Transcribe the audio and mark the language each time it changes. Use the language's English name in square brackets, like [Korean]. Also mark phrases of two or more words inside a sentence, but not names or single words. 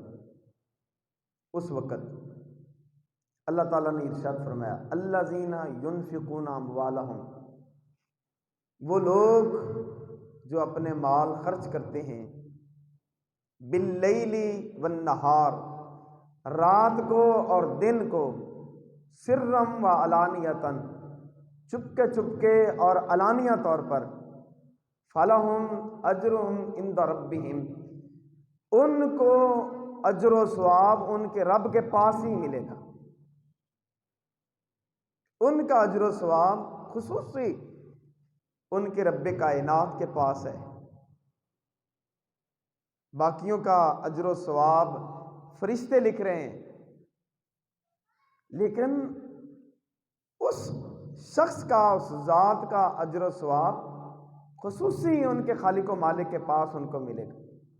[Urdu] اس وقت اللہ تعالیٰ نے ارشاد فرمایا [Arabic] الذین ینفقون اموالہم، [Urdu] وہ لوگ جو اپنے مال خرچ کرتے ہیں [Arabic] باللیل والنہار، [Urdu] رات کو اور دن کو، [Arabic] سرم و علانیتاً، [Urdu] چپکے چپکے اور علانیہ طور پر، [Arabic] فلہم اجرہم عند ربہم، [Urdu] ان کو اجر و ثواب ان کے رب کے پاس ہی ملے گا۔ ان کا اجر و ثواب خصوصی ان کے رب کائنات کے پاس ہے، باقیوں کا اجر و ثواب فرشتے لکھ رہے ہیں، لیکن اس شخص کا، اس ذات کا اجر و ثواب خصوصی ان کے خالق و مالک کے پاس ان کو ملے گا۔